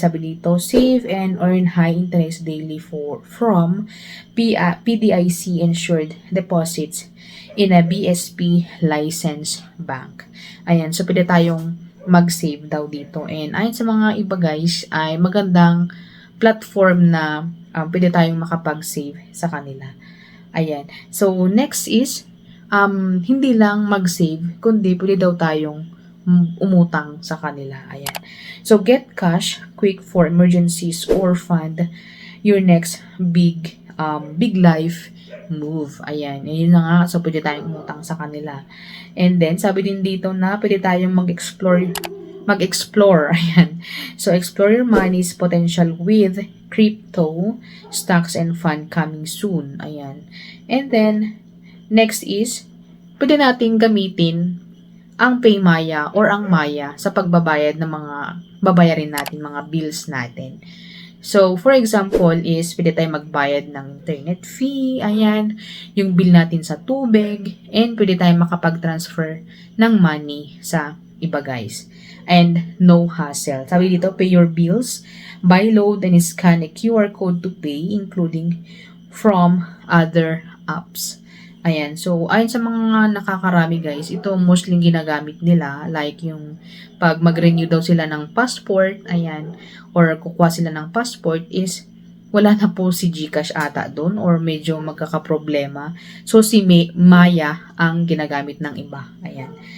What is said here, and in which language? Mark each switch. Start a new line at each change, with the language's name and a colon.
Filipino: Sabi dito,
English: save and earn high interest daily from PDIC insured deposits in a BSP licensed bank.
Filipino: Ayan. So pwede tayong mag-save daw dito. And ayon sa mga iba guys ay magandang platform na pwede tayong makapag-save sa kanila. Ayan. So next is hindi lang mag-save, kundi pwede daw tayong umutang sa kanila. Ayan.
English: So, get cash quick for emergencies or fund your next big life move.
Filipino: Ayan. Yun na nga. So, pwede tayong umutang sa kanila. And then, sabi din dito na pwede tayong mag-explore. Ayan.
English: So, explore your money's potential with crypto, stocks, and fund coming soon.
Filipino: Ayan. And then, next is, pwede nating gamitin ang PayMaya or ang Maya sa pagbabayad ng mga babayarin natin, mga bills natin. So,
English: for example
Filipino: is, pwede tayong magbayad ng internet fee, ayan, yung bill natin sa tubig, and pwede tayong makapag-transfer ng money sa iba guys.
English: And no hassle.
Filipino: Sabi dito,
English: pay your bills, buy, load, and scan a QR code to pay, including from other apps.
Filipino: Ayan. So, ayon sa mga nakakarami guys, ito mostly ginagamit nila. Like yung pag mag-renew daw sila ng passport, ayan, or kukuha sila ng passport is wala na po si GCash ata doon or medyo magkakaproblema. So, si Maya ang ginagamit ng iba. Ayan.